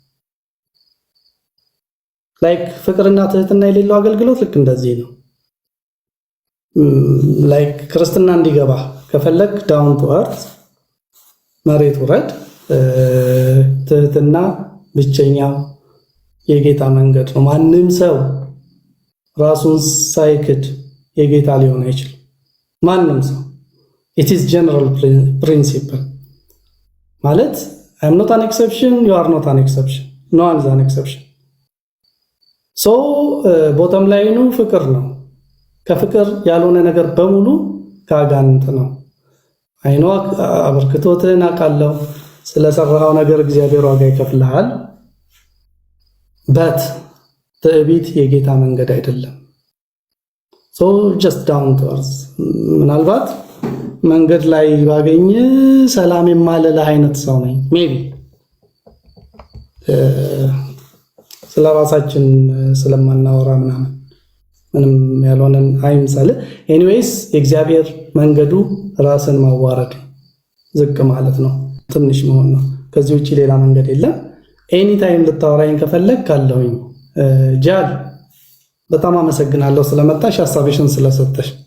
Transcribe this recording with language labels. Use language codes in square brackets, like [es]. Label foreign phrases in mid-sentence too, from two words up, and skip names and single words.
[am] ላይክ ፍቅርና ትህትና የሌለው አገልግሎት ልክ እንደዚህ ነው። ላይክ ክርስትና እንዲገባ ከፈለግ [en] down to earth [am] መሬት ውረድ። ትህትና ብቸኛው የጌታ መንገድ ነው። ማንም ሰው ራሱን ሳይክድ የጌታ ሊሆን አይችልም። ማንም ሰው [en] it is general principle [am] ማለት [en] I am not an exception, you are not an exception, no one is an exception. [am] so ቦተም ላይ ነው ፍቅር ነው። ከፍቅር ያልሆነ ነገር በሙሉ ከአጋንንት ነው። አይኖ አበርክቶትን አውቃለሁ። ስለሰራው ነገር እግዚአብሔር ዋጋ ይከፍልሃል። በት ትዕቢት የጌታ መንገድ አይደለም። [en] so just down to earth [am] ምናልባት መንገድ ላይ ባገኝ ሰላም የማለለ አይነት ሰው ነኝ ሜቢ ስለራሳችን ስለማናወራ ምንም ያልሆነን አይምሰል። ኤኒዌይስ የእግዚአብሔር መንገዱ ራስን ማዋረድ ዝቅ ማለት ነው፣ ትንሽ መሆን ነው። ከዚህ ውጪ ሌላ መንገድ የለም። [en] any time [am] ልታወራኝ ከፈለግ ካለሁኝ። ጃል በጣም አመሰግናለሁ ስለመጣሽ፣ ሐሳብሽን ስለሰጠሽ።